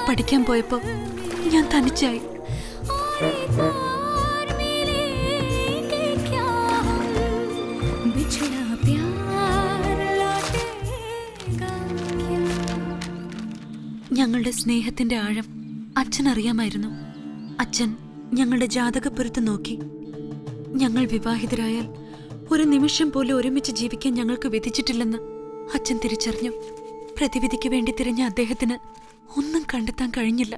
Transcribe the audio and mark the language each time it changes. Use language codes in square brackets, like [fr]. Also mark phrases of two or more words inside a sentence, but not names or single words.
[ml] പഠിക്കാൻ പോയപ്പോ ഞാൻ തനിച്ചായി. [hi] और मिलेंगे क्या हम, बिछड़ा प्यार लौटेगा क्या? [ml] ഞങ്ങളുടെ സ്നേഹത്തിന്റെ ആഴം അച്ഛൻ അറിയാമായിരുന്നു. അച്ഛൻ ഞങ്ങളുടെ ജാതകപ്പൊരുത്ത് നോക്കി. ഞങ്ങൾ വിവാഹിതരായാൽ ഒരു നിമിഷം പോലും ഒരുമിച്ച് ജീവിക്കാൻ ഞങ്ങൾക്ക് വിധിച്ചിട്ടില്ലെന്ന് അച്ഛൻ തിരിച്ചറിഞ്ഞു. പ്രതിവിധിക്ക് വേണ്ടി തിരഞ്ഞ അദ്ദേഹത്തിന് ഒന്നും കണ്ടെത്താൻ കഴിഞ്ഞില്ല.